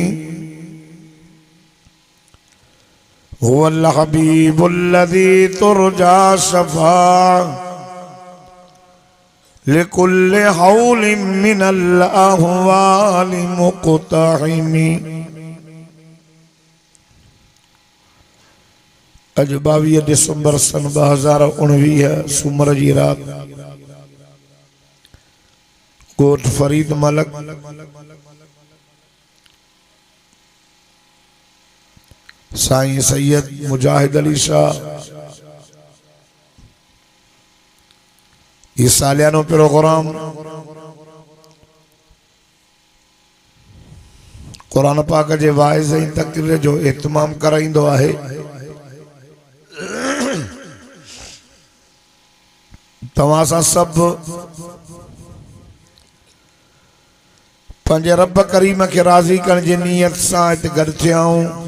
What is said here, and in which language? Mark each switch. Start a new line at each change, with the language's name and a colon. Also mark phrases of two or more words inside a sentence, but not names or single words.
Arabic: هو الحبيب الذي ترجى شفاعة لكل حول من الأهوال مقتحم
Sindhi: अज 22 दिसंबर सन 2019 सूमर जी रात कोट फरीद मलक साईं सैयद मुजाहिद अली शाह ये सालियानो प्रोग्राम कुरान पाक जे वाइज़ ऐं तक़रीर जो एहतमाम कराइंदो आहे तव्हां सां सभु पंहिंजे रब करीम खे राज़ी करण जी नियत सां हिते गॾु थिया आहियूं।